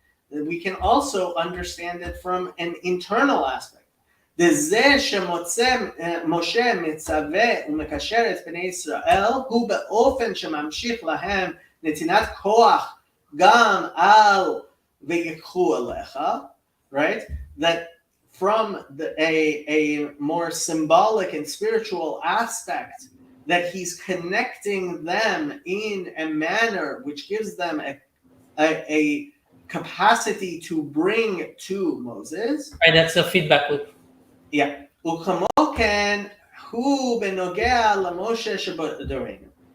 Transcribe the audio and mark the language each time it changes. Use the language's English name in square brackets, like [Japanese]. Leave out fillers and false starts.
[English] We can also understand it from an internal aspect. [Hebrew] זה שמוצא משה מצווה ומקשר את בני ישראל הוא באופן שממשיך להם נתינת כוח גם על ויקחו עליך, right? [English] That from a more symbolic and spiritual aspect, that he's connecting them in a manner which gives them a capacity to bring to Moses. Right, that's a feedback loop. Yeah. [Hebrew] וכמו כן, הוא בנוגע למשה שבדורנו.